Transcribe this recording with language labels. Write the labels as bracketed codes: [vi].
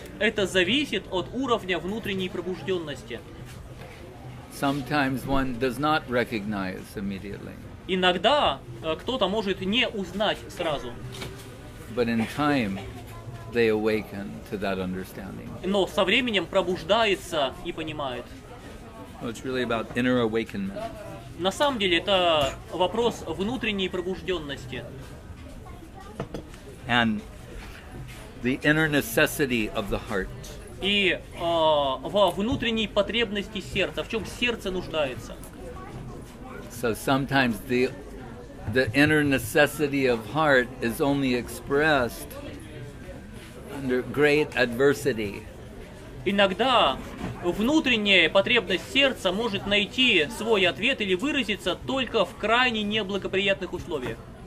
[ru] Это зависит от уровня внутренней пробужденности. [en] Sometimes one does not recognize immediately. [ru] Иногда кто-то может не узнать сразу, [en] But in time, they awaken to that understanding. [ru] но со временем пробуждается и понимает. [en] So it's really about inner awakenment. [ru] На самом деле это вопрос внутренней пробужденности [en] And the inner necessity of the heart. [ru] и во внутренней потребности сердца, в чем сердце нуждается. [en] So sometimes the inner necessity of heart is only expressed under great adversity. [ru] Иногда внутренняя потребность сердца может найти свой ответ или выразиться только в крайне неблагоприятных условиях.